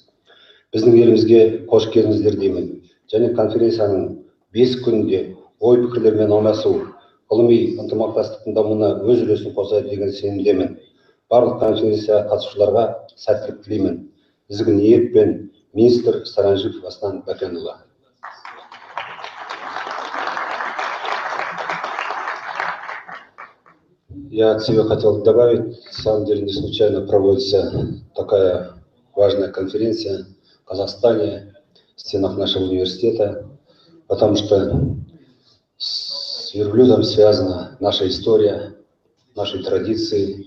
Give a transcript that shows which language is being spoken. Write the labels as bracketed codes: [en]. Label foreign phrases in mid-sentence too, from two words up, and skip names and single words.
[kk] Біздің елімізге қош келдіңіздер деймін. Және конференцияның 5 күнде ой пікірлермен алмасу, ғылыми ынтымақтастықтың дамуына өз үлесін қосады деген сенімдемін. Барлық конференция қатысушыларға сәттілік тілеймін. Ізгі ниетпен министр Саранжиков Астан Бәкенұлы. [ru] Я от себя хотел добавить, на самом деле не случайно проводится такая важная конференция в Казахстане, в стенах нашего университета, потому что с верблюдом связана наша история, наши традиции.